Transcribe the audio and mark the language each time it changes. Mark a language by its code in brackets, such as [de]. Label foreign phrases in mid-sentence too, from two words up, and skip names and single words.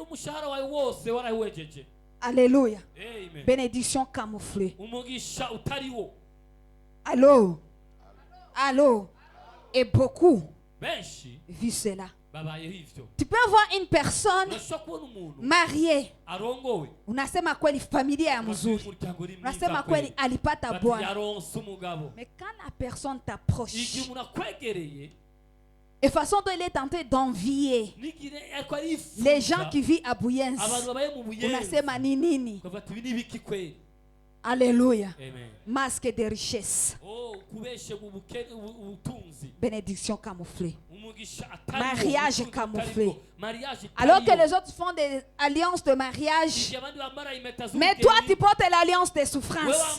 [fr] Alléluia. Bénédiction camouflée. Allô? Allô? Et beaucoup vivent cela. Tu peux avoir une personne mariée. [sw] Unasema kweli familia ya mzuri. Unasema kweli alipata bwana. [fr] Mais quand la personne t'approche, et façon dont il est tenté d'envier les gens qui vivent à Buyenzi, [sw] unasema ni nini? [fr] Alléluia. Masque de richesse. Bénédiction camouflée. Mariage camouflé. Alors que les autres font des alliances de mariage, mais toi tu portes l'alliance des souffrances.